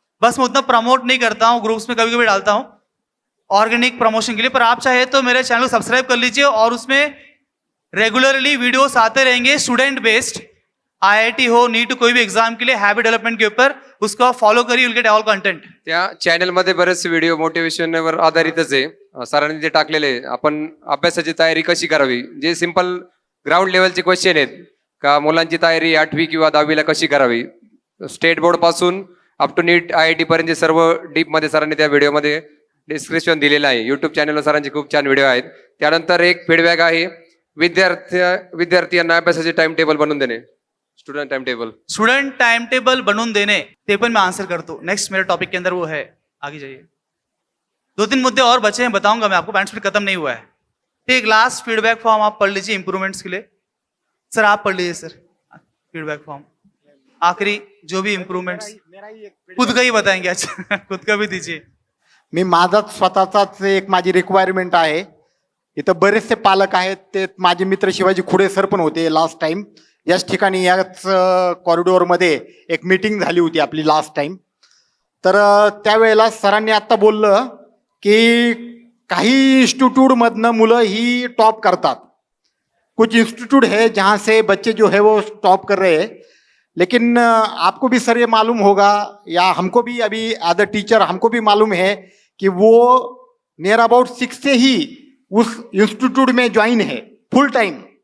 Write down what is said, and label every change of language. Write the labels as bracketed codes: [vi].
[hi] बस मैं उतना प्रमोट नहीं करता हूँ, ग्रुप्स में कभी कभी डालता हूँ ऑर्गेनिक प्रमोशन के लिए। पर आप चाहे तो मेरे चैनल को सब्सक्राइब कर लीजिए, और उसमें रेगुलरली वीडियोस आते रहेंगे स्टूडेंट बेस्ड, IIT हो, नीट, कोई भी एग्जाम के लिए हैबिट डेव्हलपमेंट के ऊपर, उसको आप फॉलो करिए, [en] Will get all content. [mr] त्या चॅनलमध्ये बरेचसे व्हिडिओ मोटिवेशनवर आधारितच आहे. सरांनी ते टाकलेले आपण अभ्यासाची तयारी कशी करावी, जे सिंपल ग्राउंड लेवलचे क्वेश्चन आहेत का मुलांची तयारी 8वी किंवा 10वीला कशी करावी, स्टेट बोर्ड पासून अप टू नीट IIT पर्यंत सर्व डीप मध्ये सरांनी त्या व्हिडिओमध्ये डिस्क्रिप्शन दिलेलं आहे. युट्यूब चॅनलवर सरांचे खूप छान व्हिडिओ आहेत. त्यानंतर एक फीडबॅक आहे, विद्यार्थ्यांना अभ्यासाचे टाइम टेबल बनवून देणे, स्टूडेंट टाइम टेबल [hi] बनवून देने, ते पण मैं आंसर करता हूँ। नेक्स्ट मेरे टॉपिक के अंदर वो है, आगे जाइए। 2-3 मुद्दे और बचे हैं, बताऊंगा मैं आपको, पैंट खत्म नहीं हुआ है। एक लास्ट फीडबैक फॉर्म आप पढ़ लीजिए इंप्रूवमेंट्स के लिए। सर आप पढ़ लीजिए सर फीडबैक फॉर्म, आखिरी जो भी इंप्रूवमेंट्स खुद का ही बताएंगे। अच्छा खुद का भी दीजिए। [mr] मी माझाच स्वतःचाच एक माझी रिक्वायरमेंट आहे। इथं बरेचसे पालक आहेत, ते माझे मित्र शिवाजी खुडे सर पण होते लास्ट टाइम याच ठिकाणी, याच कॉरिडॉरमध्ये एक मीटिंग झाली होती आपली लास्ट टाइम। तर त्यावेळेला सरांनी आत्ता बोललं की काही इंस्टिट्यूटमधनं मुलं ही टॉप करतात, [hi] कुछ इंस्टीट्यूट है जहाँ से बच्चे जो है वो टॉप कर रहे हैं, लेकिन आपको भी सर ये मालूम होगा, या हमको भी अभी एज अ टीचर हमको भी मालूम है कि वो नियर अबाउट 6 से ही उस इंस्टीट्यूट में ज्वाइन है फुल टाइम।